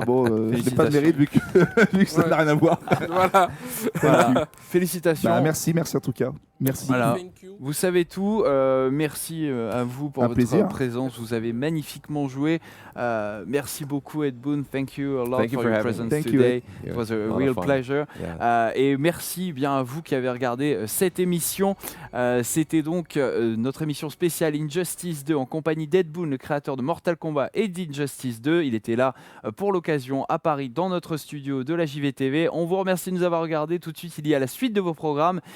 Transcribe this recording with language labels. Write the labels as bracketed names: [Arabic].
[French] Bon, je n'ai pas de mérite vu que ça n'a rien à voir. Voilà. Félicitations. Merci en tout cas. Merci. Voilà. Vous savez tout. Merci à vous pour votre présence. Vous avez magnifiquement joué. Merci beaucoup Ed Boon. [English] Thank you a lot for your presence today. It was a real pleasure. [French] Et merci bien à vous qui avez regardé cette émission. C'était donc notre émission spéciale Injustice 2 en compagnie d'Ed Boon, le créateur de Mortal Kombat et d'Injustice 2. Il était là pour l'occasion à Paris dans notre studio de la JVTV. On vous remercie de nous avoir regardé. Tout de suite, il y a la suite de vos programmes.